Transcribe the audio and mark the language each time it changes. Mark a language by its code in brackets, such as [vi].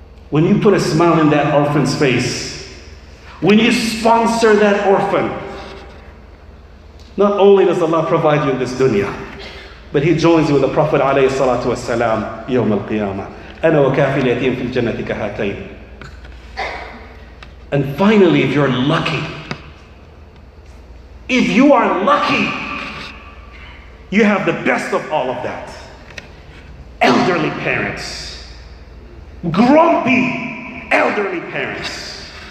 [en] When you put a smile in that orphan's face, when you sponsor that orphan, not only does Allah provide you in this dunya, but He joins you with the Prophet alayhi salatu wassalam, يوم القيامة. [ar] أنا وكافل اليتيم في الجنة كهاتين. [en] And finally, if you're lucky, if you are lucky, you have the best of all of that. Elderly parents. Grumpy elderly parents.